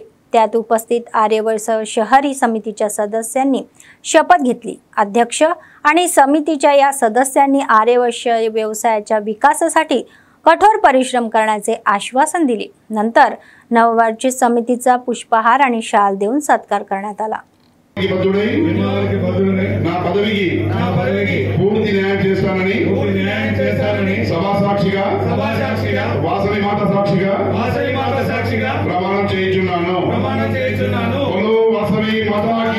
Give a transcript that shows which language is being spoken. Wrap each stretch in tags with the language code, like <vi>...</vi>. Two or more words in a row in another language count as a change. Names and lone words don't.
<mr>त्यात उपस्थित आर्य वैश्य शहरी समितीच्या सदस्यांनी शपथ घेतली। अध्यक्ष आणि समितीच्या या सदस्यांनी आर्य वैश्य व्यवसायाच्या विकासासाठी कठोर परिश्रम करण्याचे आश्वासन दिले। नंतर नववार्षिक समितीचा पुष्पहार आणि शाल देऊन सत्कार करण्यात आला।</mr> <te>నా పదవికి పూర్తి న్యాయం చేస్తానని సభా సాక్షిగా వాసవి మాత సాక్షిగా ప్రమాణం చేయించున్నాను। వాసవి మాతకి</te>